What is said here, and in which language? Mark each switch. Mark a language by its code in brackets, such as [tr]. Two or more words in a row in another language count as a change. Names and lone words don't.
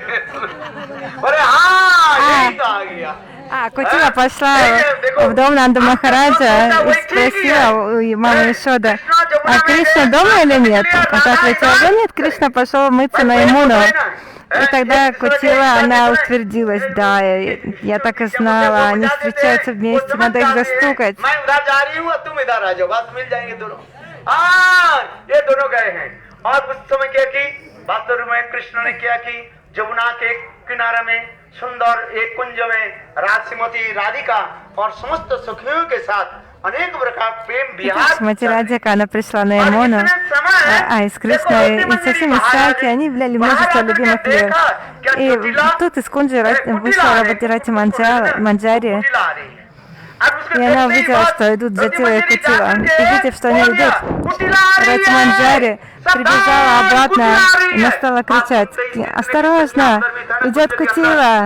[ru] Катила пошла в дом Нанда Махараджа и спросила у мамы Ешоды, а Кришна дома или нет? Она ответила, да нет, Кришна пошел мыться на Ямуну. И тогда Катила, она утвердилась, да, я так и знала, они встречаются вместе, надо их застукать. [hi] वास्तव में कृष्ण ने क्या की जमुना के किनारे में सुंदर एक कुंज में राजश्रीमती राधिका और समस्त सखियों के साथ अनेक प्रकार प्रेम विहार. [ru] Шримати Радика, она пришла на Ямуну, и с Кришной, и со всеми Саки, они являли множество любимых лев. И тут из кунджи вышла Рати Манджари, и она увидела, что идут Джатила и Катила. И видя, что они идут, Рати Манджари прибежала обратно, и она стала кричать, осторожно, идет Катила.